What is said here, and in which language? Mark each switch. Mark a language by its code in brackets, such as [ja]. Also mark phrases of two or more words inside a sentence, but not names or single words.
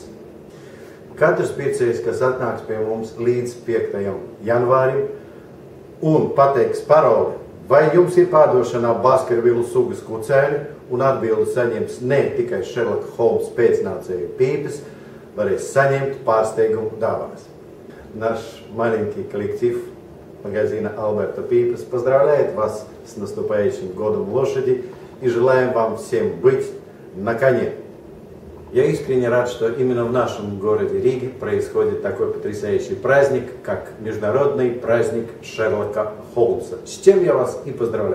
[lv] Katrs pircējs, kas atnāks pie mums līdz 5. janvārim un pateiks paroli, vai jums ir pārdošanā Baskervilu sugas kucēni un atbildi saņems ne tikai Šerloka Holmsa pēcnācēju Пипес, varēs saņemt pārsteigumu дāvanas. [ru] Наш маленький коллектив магазина Alberta Pīpes поздравляет вас с наступающим годом лошади и желаем вам всем быть на коне. Я искренне рад, что именно в нашем городе Риге происходит такой потрясающий праздник, как Международный праздник Шерлока Холмса, с чем я вас и поздравляю.